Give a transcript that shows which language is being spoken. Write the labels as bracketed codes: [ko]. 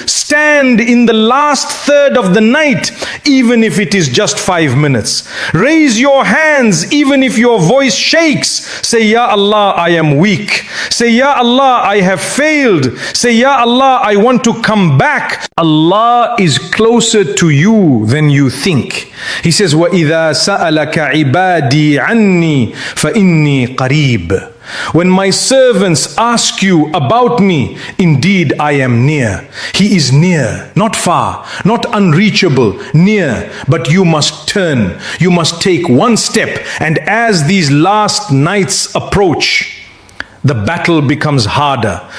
[en] Stand in the last third of the night, even if it is just 5 minutes. Raise your hands, even if your voice shakes. Say, Ya Allah, I am weak. Say, Ya Allah, I have failed. Say, Ya Allah, I want to come back. Allah is closer to you than you think. He says, [ar] وَإِذَا سَأَلَكَ عِبَادِي عَنِّي فَإِنِّي قَرِيبٌ. [en] When my servants ask you about me, indeed I am near. He is near, not far, not unreachable, near. But you must turn, you must take one step. And as these last nights approach, the battle becomes harder.